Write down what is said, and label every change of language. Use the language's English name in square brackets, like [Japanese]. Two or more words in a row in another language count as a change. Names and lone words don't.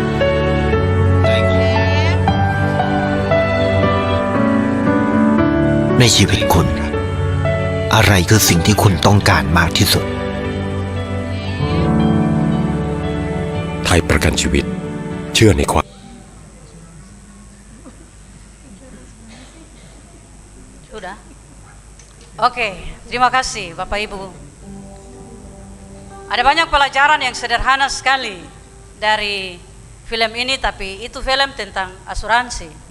[Thai] ในชีวิตคุณ อะไรคือสิ่งที่คุณต้องการมากที่สุด ไทยประกันชีวิตเชื่อในความ [Indonesian] Sudah? Oke, terima kasih Bapak Ibu. Ada banyak pelajaran yang sederhana sekali dari film ini, tapi itu film tentang asuransi.